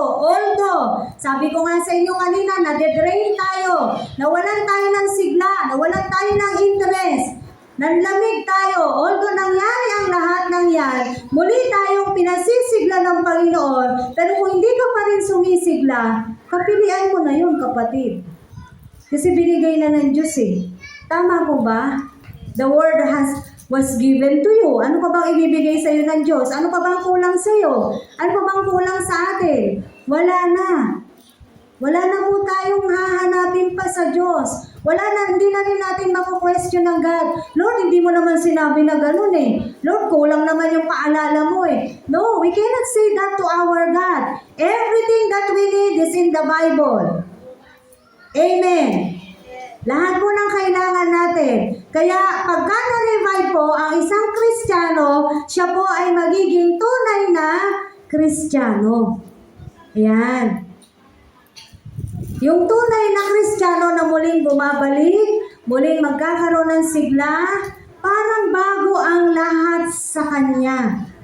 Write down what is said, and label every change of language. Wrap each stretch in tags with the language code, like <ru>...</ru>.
<tl>Although, sabi ko nga sa inyo kanina, nade-drain tayo, nawalan tayo ng sigla, nawalan tayo ng interest, nanlamig tayo. Although nangyari ang lahat ng yan, muli tayong pinasisigla ng Panginoon, pero kung hindi ka pa rin sumisigla, kapilian mo na yun, kapatid. Kasi binigay na ng Diyos Tama po ba?</tl> <en>The word was given to you.</en> <tl>Ano pa bang ibibigay sa iyo ng Diyos? Ano pa bang kulang sa iyo? Ano pa bang kulang sa atin? Wala na. Wala na po tayong hahanapin pa sa Diyos. Wala na, hindi na rin natin mako-question ng God. Lord, hindi mo naman sinabi na ganun Lord, kulang naman yung paalala mo</tl> <en>No, we cannot say that to our God. Everything that we need is in the Bible. Amen.</en> <tl>Lahat po ng kailangan natin. Kaya pagka na-revive po ang isang Kristiyano, siya po ay magiging tunay na Kristiyano. Ayan. Yung tunay na Kristiyano na muling bumabalik, muling magkakaroon ng sigla, parang bago ang lahat sa kanya.</tl>